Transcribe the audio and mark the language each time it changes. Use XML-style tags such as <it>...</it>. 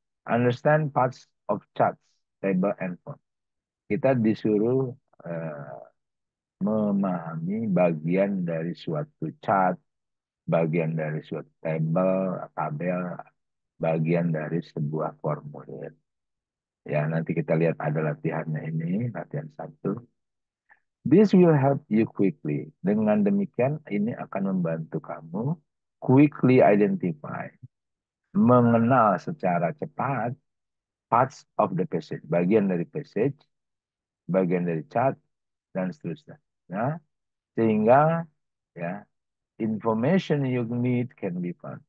<en>Understand parts of charts, table, and form.</en> <id>Kita disuruh eh, memahami bagian dari suatu chart, bagian dari suatu tabel, bagian dari sebuah formulir. Ya, nanti kita lihat ada latihannya ini, latihan 1.</id> <en>This will help you quickly.</en> <id>Dengan demikian, ini akan membantu kamu</id> <en>quickly identify,</en> <id>mengenal secara cepat</id> <en>parts of the passage,</en> <id>bagian dari passage, bagian dari chart, dan seterusnya. Ya, sehingga ya,</id> <en>information you need can be found.</en>